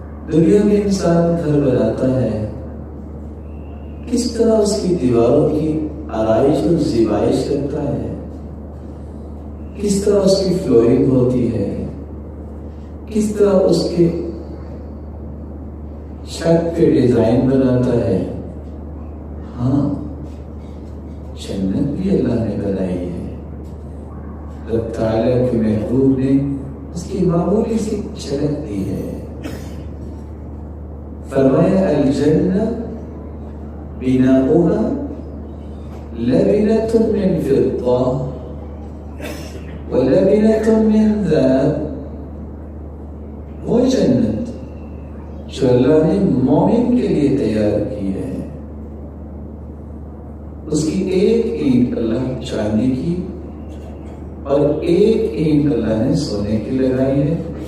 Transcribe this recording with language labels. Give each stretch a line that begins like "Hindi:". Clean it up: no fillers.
Urdu: دنیا میں انسان گھر بناتا ہے، کس طرح اس کی دیواروں کی آرائش اور زیبائش کرتا ہے، کس طرح اس کی فلورنگ ہوتی ہے، کس طرح اس کے چھت پہ ڈیزائن بناتا ہے. ہاں جنت بھی اللہ نے بنائی ہے. رب تعالیٰ کے محبوب نے اس کی معمولی سی جھلک دی ہے. فرمایا
Arabic: الجنہ بناؤها لبنة من فضة ولبنة من ذهب.
Urdu: وہ جنت جو اللہ نے مومن کے لیے تیار کی ہے، اس کی ایک اینٹ اللہ چاندی کی اور ایک اینٹ اللہ نے سونے کی لگائی ہے.